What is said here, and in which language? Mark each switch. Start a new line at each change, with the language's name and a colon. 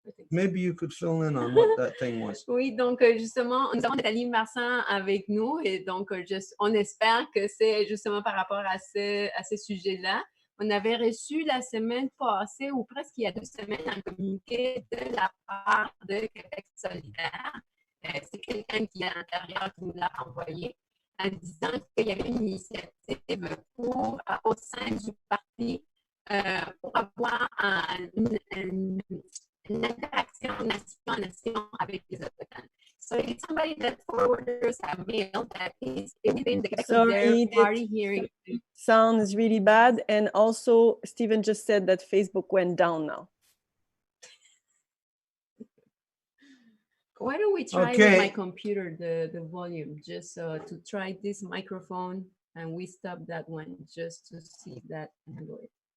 English: Maybe you could fill in on what that thing was.
French: Oui, donc justement, nous avons Nathalie Marsan avec nous et donc on espère que c'est justement par rapport à ce sujet-là. On avait reçu la semaine passée ou presque il y a 2 semaines un communiqué de la part de Québec solidaire. C'est quelqu'un qui est à l'intérieur qui nous l'a envoyé en disant qu'il y avait une initiative pour, au sein du parti pour avoir une interaction nation-nation avec les Autochtones.
English: So it's somebody that forwarders a mail that is within the Quebec party hearing. Sounds really bad. And also, Stephen just said that Facebook went down now. Why don't we try with my computer, the volume, just to try this microphone, and we stop that one just to see if that handle it.